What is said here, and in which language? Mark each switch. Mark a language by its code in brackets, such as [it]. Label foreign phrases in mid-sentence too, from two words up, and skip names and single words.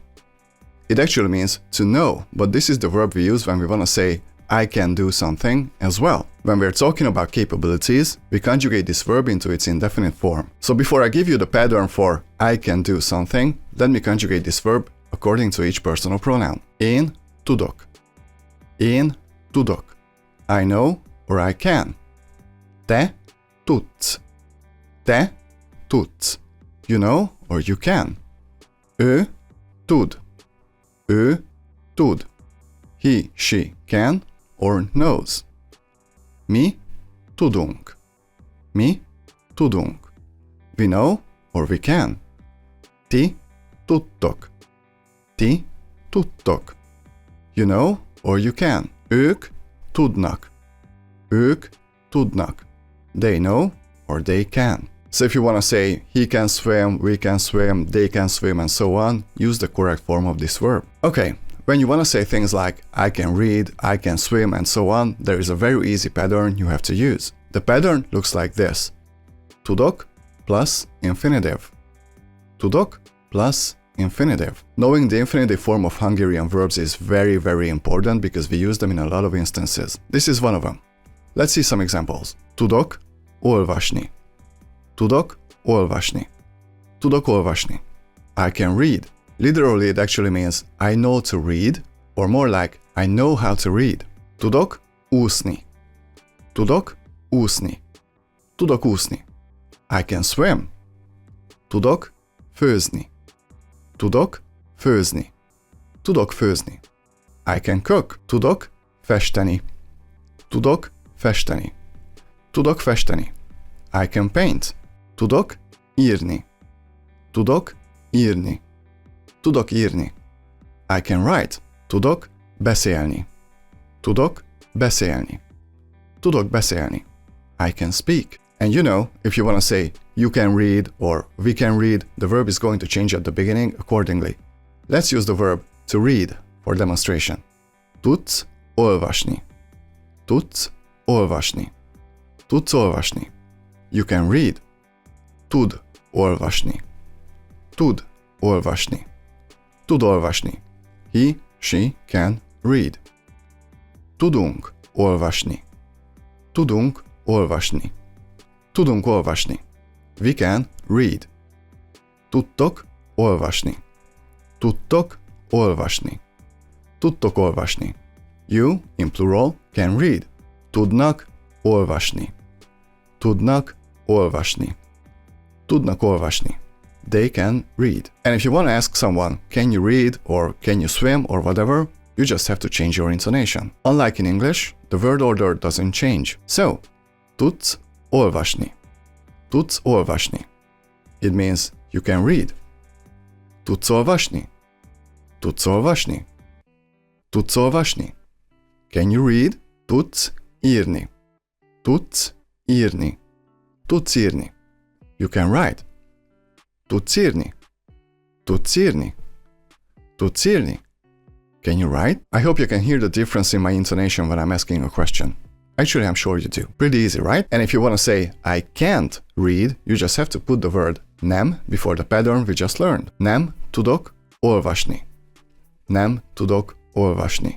[en] It actually means to know, but this is the verb we use when we want to say I can do something as well. When we're talking about capabilities, we conjugate this verb into its indefinite form. So before I give you the pattern for I can do something, let me conjugate this verb according to each personal pronoun. [hu] Én tudok. Én tudok. [en] I know or I can. [hu] Te tudsz. Te tudsz. [en] You know or you can. [hu] Ő tud. Ő tud. [en] He, she can or knows. [hu] Mi tudunk. Mi tudunk. [en] We know or we can. [hu] Ti tudtok. Ti tudtok. [en] You know or you can. [hu] Ők tudnak. Ők tudnak. [en] They know or they can. So if you want to say he can swim, we can swim, they can swim, and so on, use the correct form of this verb. Okay, when you want to say things like I can read, I can swim, and so on, there is a very easy pattern you have to use. The pattern looks like this. Tudok plus infinitive. Tudok plus infinitive. Knowing the infinitive form of Hungarian verbs is very, very important because we use them in a lot of instances. This is one of them. Let's see some examples. [hu] Tudok olvasni. Tudok olvasni. Tudok olvasni. [en] I can read. Literally, it actually means I know to read, or more like I know how to read. [hu] Tudok úszni. Tudok úszni. Tudok úszni. [en] I can swim. [hu] Tudok főzni. Tudok főzni. Tudok főzni. [en] I can cook. [hu] Tudok festeni. Tudok festeni. Tudok festeni. [en] I can paint. [hu] Tudok írni. Tudok írni. Tudok írni. [en] I can write. [hu] Tudok beszélni. Tudok beszélni. Tudok beszélni. [en] I can speak. And you know, if you want to say you can read or we can read, the verb is going to change at the beginning accordingly. Let's use the verb to read for demonstration. [hu] Tudsz olvasni. Tudsz olvasni. Tudsz olvasni. [en] You can read. [hu] Tud olvasni. Tud olvasni. Tud olvasni. [en] He, she can read. [hu] Tudunk olvasni. Tudunk olvasni. Tudunk olvasni. [en] We can read. [hu] Tudtok olvasni. Tudtok olvasni. Tudtok olvasni. [en] You, in plural, can read. [hu] Tudnak olvasni. Tudnak olvasni. Tudnak olvasni. [en] They can read. And if you want to ask someone, can you read or can you swim or whatever, you just have to change your intonation. Unlike in English, the word order doesn't change. So, [hu] tudsz olvasni. Tudsz olvasni. [en] It means you can read. [hu] Tudsz olvasni. Tudsz olvasni. Tudsz olvasni. [en] Can you read? [hu] Tudsz írni. Tudsz írni. Tudsz írni. [en] You can write. [hu] Tudsz írni. Tudsz írni. Tudsz írni. [en] Can you write? I hope you can hear the difference in my intonation when I'm asking a question. Actually, I'm sure you do. Pretty easy, right? And if you want to say I can't read, you just have to put the word nem before the pattern we just learned. [hu] Nem tudok olvasni. Nem tudok olvasni.